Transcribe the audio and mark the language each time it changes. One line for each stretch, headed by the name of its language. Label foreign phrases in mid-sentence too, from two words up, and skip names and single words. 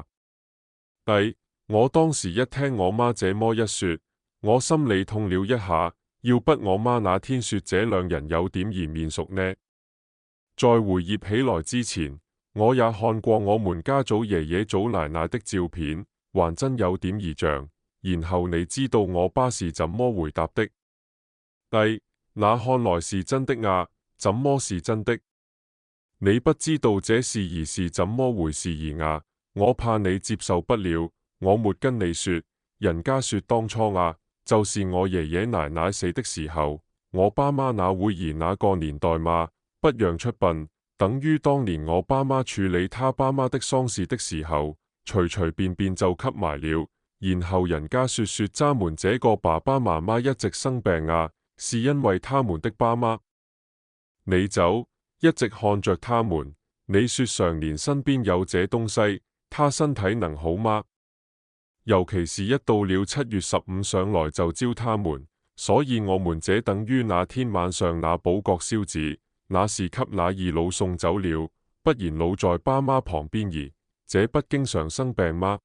Chinese: 我當時一聽我媽這麼一說，我心裏痛了一下，要不我媽那天說這兩人有點兒面熟呢？在回憶起來之前，我也看過我們家祖爺爺祖奶奶的照片，還真有點兒像。然後你知道我爸是怎麼回答的？那看來是真的啊？怎麼是真的？你不知道這事兒是怎麼回事兒啊？我怕你接受不了。我沒跟你說，人家說當初啊，就是我爺爺奶奶死的時候，我爸媽那會兒那個年代嘛，不讓出殯，等於當年我爸媽處理他爸媽的喪事的時候，隨隨便便就給埋了。然後人家說咱們這個爸爸媽媽一直生病啊，是因為他們的爸媽。你走，一直看着他們，你說常年身邊有這東西，他身體能好嗎？尤其是一到了7月15上來就招他們，所以我們這等於那天晚上那寶閣燒紙，那是給那二老送走了，不然老在爸媽旁邊兒，這不經常生病嗎？